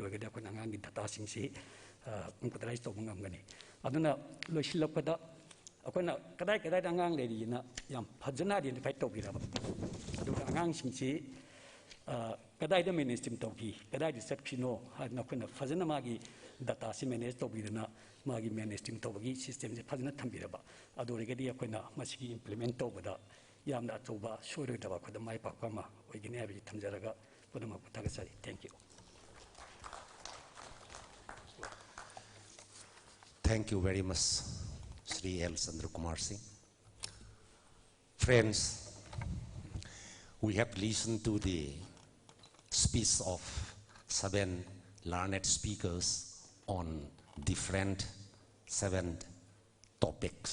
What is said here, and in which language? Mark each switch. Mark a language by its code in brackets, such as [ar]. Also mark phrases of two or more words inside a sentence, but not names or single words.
[mni] ꯑꯣꯏꯔꯒꯗꯤ ꯑꯩꯈꯣꯏꯅ ꯑꯉꯥꯡꯒꯤ ꯗꯇꯥꯁꯤꯡꯁꯤ ꯀꯝꯄ꯭ꯌꯨꯇꯔꯥꯏꯖ ꯇꯧꯕ ꯉꯝꯒꯅꯤ ꯑꯗꯨꯅ ꯂꯣꯏꯁꯤꯜꯂꯛꯄꯗ ꯑꯩꯈꯣꯏꯅ ꯀꯗꯥꯏꯗ ꯑꯉꯥꯡ ꯂꯩꯔꯤꯅ ꯌꯥꯝ ꯐꯖꯅ ꯑꯥꯏꯗꯦꯟꯇꯤꯐꯥꯏ ꯇꯧꯕꯤꯔꯕ ꯑꯗꯨꯒ ꯑꯉꯥꯡꯁꯤꯡꯁꯤ ꯀꯗꯥꯏꯗ ꯃꯦꯅꯦꯖ ꯇꯧꯈꯤ ꯀꯗꯥꯏꯗ ꯆꯠꯈꯤꯅꯣ ꯍꯥꯏꯗꯅ ꯑꯩꯈꯣꯏꯅ ꯐꯖꯅ ꯃꯥꯒꯤ ꯗꯇꯥꯁꯤ ꯃꯦꯅꯦꯖ ꯇꯧꯕꯤꯗꯨꯅ ꯃꯥꯒꯤ ꯃꯦꯅꯦꯖ ꯇꯧꯕꯒꯤ ꯁꯤꯁꯇꯦꯝꯁꯤ ꯐꯖꯅ ꯊꯝꯕꯤꯔꯕ ꯑꯗꯨ ꯑꯣꯏꯔꯒꯗꯤ ꯑꯩꯈꯣꯏꯅ ꯃꯁꯤꯒꯤ ꯏꯝꯄ꯭ꯂꯤꯃꯦꯟ ꯇꯧꯕꯗ ꯌꯥꯝꯅ ꯑꯆꯧꯕ ꯁꯣꯏꯔꯣꯏꯗꯕ ꯑꯩꯈꯣꯏꯗ ꯃꯥꯏ ꯄꯥꯛꯄ ꯑꯃ ꯑꯣꯏꯒꯅꯤ ꯍꯥꯏꯕꯁꯤ ꯊꯝꯖꯔꯒ ꯄꯨꯝꯅꯃꯛꯄꯨ ꯊꯥꯒꯠꯆꯔꯤ [en] thank you Thank you very much, Sri L. Chandra Kumar Singh. Friends, we have listened to the speech of 7 learned speakers on different 7 topics.